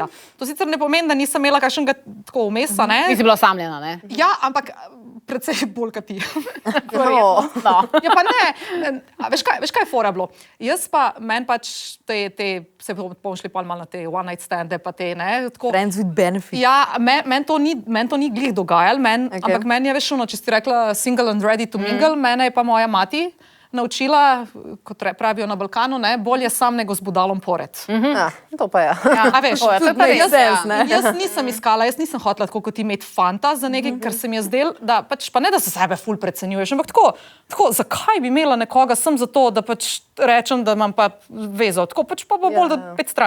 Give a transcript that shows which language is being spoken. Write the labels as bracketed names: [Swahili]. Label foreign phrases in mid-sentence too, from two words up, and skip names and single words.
[Slovenian] To sicer ne pomeni, da nisem imela kakšnega tako vmesa, ne? Nisi bila osamljena, ne? Ja, ampak precej bolj kot ti. No. Ja, pa ne. Veš kaj je fora bilo? Jaz pa, meni pač se bomo šli pa malo na te [English] one night stande, [Slovenian] pa te, ne? Tako, [English] Friends with benefits. [Slovenian] ja, meni to ni glih dogajalo, ampak meni je veš ono, če si rekla [English] single and ready to mingle, [Slovenian] mene je pa moja mati naučila, kot pravijo na Balkanu, ne, [Croatian] bolje sam nego z budalom pored. [Slovenian] To pa ja. A veš, to je pa res, jaz nisem iskala, jaz nisem hotela tako kot ti imeti fanta za nekaj, ker se mi je zdel, da pač pa ne, da se sebe ful precenjuješ, ampak tako, zakaj bi imela nekoga sem za to, da pač rečem, da imam pa vezo, tako pač pa bo bolj do 5 stran.